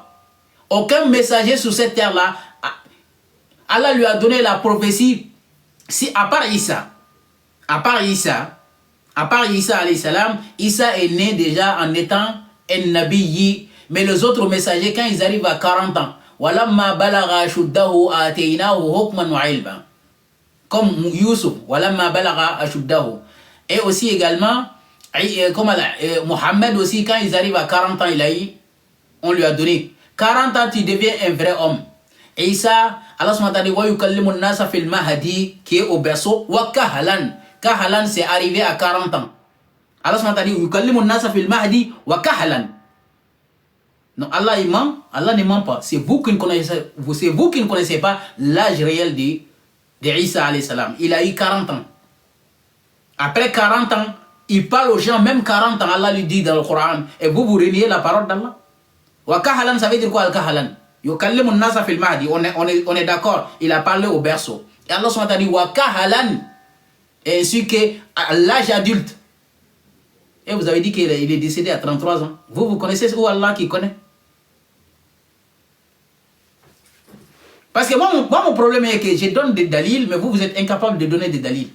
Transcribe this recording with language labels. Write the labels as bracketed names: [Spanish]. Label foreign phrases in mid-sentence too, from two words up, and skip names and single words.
[French] Aucun messager sur cette terre-là, Allah lui a donné la prophétie, si à part Isa, [Arabic] عليه السلام, [French] Isa est né déjà en étant un nabiyyi. Mais les autres messagers, quand ils arrivent à 40 ans, [Arabic] ولما بلغ أشده آتيناه حكما وعلما. Comme Yusuf, ولما بلغ أشده. [French] Et aussi également, Mohammed aussi, quand ils arrivent à 40 ans, on lui a donné 40 ans, tu deviens un vrai homme. [Arabic] Et Isa, الله سبحانه وتعالى ويكلم الناس في المهد, [French] qui est au berceau, [Arabic] وكهلا. [French] Kahalan, c'est arrivé à 40 ans. [Arabic] الله سبحانه وتعالى يكلم الناس في المهد وكهلا. [French] Non, Allah il ment, Allah ne ment pas. C'est vous qui ne connaissez pas l'âge réel de Isa [Arabic] عليه السلام. [French] Il a eu 40 ans. Après 40 ans, il parle aux gens, même 40 ans, Allah lui dit dans le Coran. Et vous reniez la parole d'Allah. [Arabic] وكهلا, [French] ça veut dire quoi al-kahalan? [Arabic] يكلم الناس في المهد. [French] On est d'accord, il a parlé au berceau. Et Allah [Arabic] سبحانه وتعالى [French] dit [Arabic] وكهلا. [French] Et ainsi que l'âge adulte. Et vous avez dit qu'il est décédé à 33 ans. Vous connaissez où Allah qui connaît? Parce que moi, mon problème est que je donne des dalils, mais vous êtes incapable de donner des dalils.